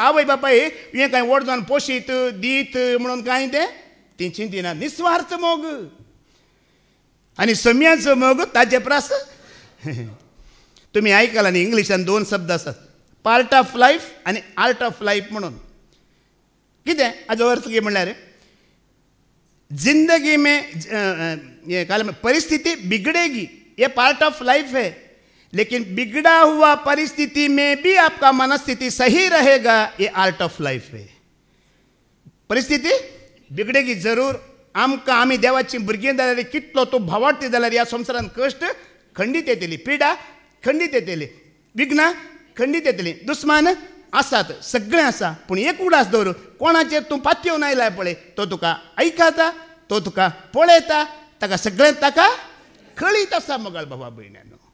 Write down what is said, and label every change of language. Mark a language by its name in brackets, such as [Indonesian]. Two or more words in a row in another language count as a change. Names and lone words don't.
[Konkani] आवय बापाय हें कांय व्हड जावन पोशीत दीत म्हणून कांय तें चिंतिना. निस्वार्थ मोग आनी सोम्यांचो मोग ताजे प्रास. तुमी आयकलां न्ही इंग्लिशान 2 शब्द आसात, [English] part of life [Konkani] आनी [English] art of life [Konkani] म्हणून. कितें हाजो अर्थ कितें म्हणल्यार [Hindi] जिंदगी में परिस्थिति बिगड़ेगी, ये [English] part of life [Hindi] है, लेकिन बिगड़ा हुआ परिस्थिति में भी आपका मनस्थिति सही रहेगा, ये [English] art of life [Hindi] है. परिस्थिती बिगडेगी जरूर. [Konkani] आमकां आमी देवाची भुरगीं जाल्यार कितलो तो भावार्थी जाल्यार ह्या संवसारांत कश्ट खंडीत येतली, पिडा खंडीत येतली, विघ्नां खंडीत येतली, दुस्मान आसात सगळें आसा पूण एक उडास दवर कोणाचेर तूं पातयो आयलाय पळय तो तुका आयकता तो तुका पळयता ताका सगळें ताका कळीत आसा मोगाळ भावा भयण्यानो